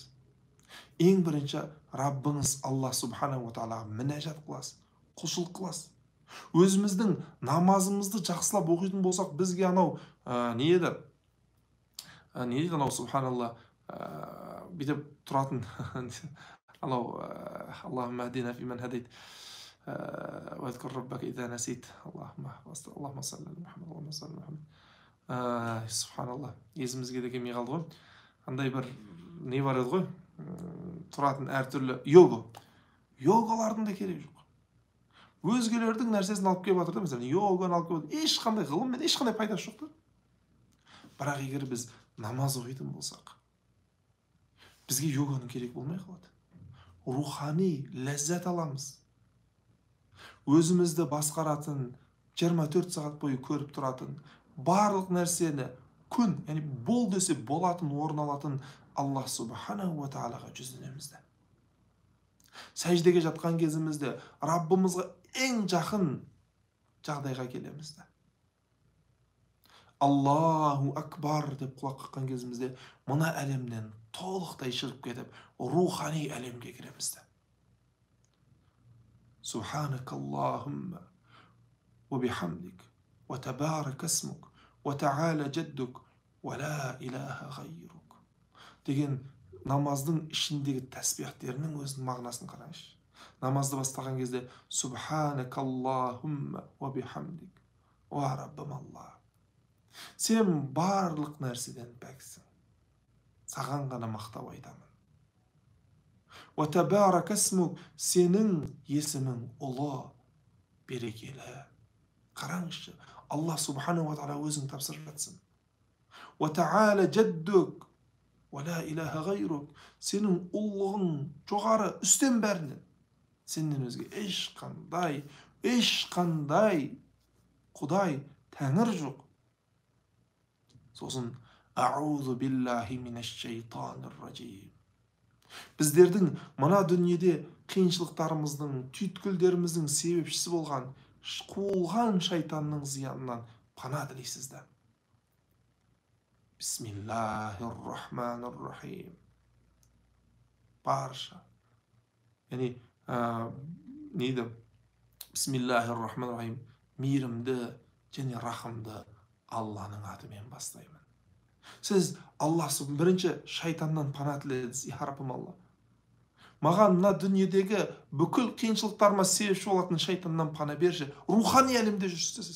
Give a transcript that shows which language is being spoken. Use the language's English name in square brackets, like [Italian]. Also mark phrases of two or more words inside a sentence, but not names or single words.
[Kazakh] Ең бірінші Раббыңыз Алла [Arabic] سبحانه وتعالى [Kazakh] мінәжат қыласыз, құлшылық қыласыз. Өзіміздің намазымызды жақсылап оқитын болсақ, бізге анау не еді анау субханалла бүйтіп тұратын анау [Arabic] اللهم اهدنا فيمن هديت واذكر ربك إذا نسيت اللهم صل على محمد اللهم صل على محمد. [Kazakh] Субханалла, есімізге де келмей қалды ғой. Андай бір не бар еді ғой, тұратын әртүрлі йогалардың да керегі жоқ. Өзгелердің нәрсесін алып келіп жатыр да, mesela йоганы алып келіп жатыр, ешқандай ғылыммен ешқандай пайдасы жоқ та. Бірақ егер біз намаз оқитын болсақ, бізге йоганың керек болмай қалады. Рухани ләззат аламыз. Өзімізді басқаратын, 24 сағат бойы көріп тұратын, барлық нәрсені күн, яғни бол десе болатын, орын алатын Аллах [Arabic] سبحانه وتعالى [Kazakh] жүзінеміз. Сәждеге жатқан кезімізде Раббымызға ең жақын жағдайға келеміз. [Arabic] الله أكبر [Kazakh] деп құлақ қаққан кезімізде мына әлемнен толықтай шығып кетіп, рухани әлемге кіреміз. [Arabic] سبحانك اللهم وبحمدك وتبارك اسمك وتعالى جدك ولا إله غيرك [Kazakh] деген намаздың ішіндегі тәсбихтерінің өзінің мағынасын қараңызшы. Намазды бастаған кезде [Arabic] سبحانك اللهم وبحمدك وربنا الله. [Kazakh] Сен барлық нәрседен пәксің. Саған ғана мақтау айтамын. [Arabic] وتبارك اسمك, [Kazakh] сенің есімің ұлы, берекелі. Қараңызшы, Аллах [Arabic] سبحانه وتعالى [Kazakh] өзің тапсырып жатсын. [Arabic] وتعالى جدك ولا إله غيرك, [Kazakh] сенің ұлылығың жоғары, үстем бәрінен. Сенен өзге ешқандай Құдай, Тәңір жоқ. [Arabic] Сосын أعوذ بالله من الشيطان الرجيم. [Kazakh] Біздердің мына дүниеде қиыншылықтарымыздың, түйткілдеріміздің себепшісі болған қуылған шайтанның зиянынан пана тілейсіздер. [Arabic] بسم الله الرحمن الرحيم. [Kazakh] Барша. Яғни, нейді? [Arabic] بسم الله الرحمن الرحيم. [Kazakh] Мейірімді және рахымды Алланың атымен бастаймын. Сіз Аллах бірінші шайтаннан пана тіледіңіз. Я Раббым Алла. Маған мына дүниедегі бүкіл қиыншылықтарыма себепші болатын шайтаннан пана берші. Рухани әлемде жүрсіз.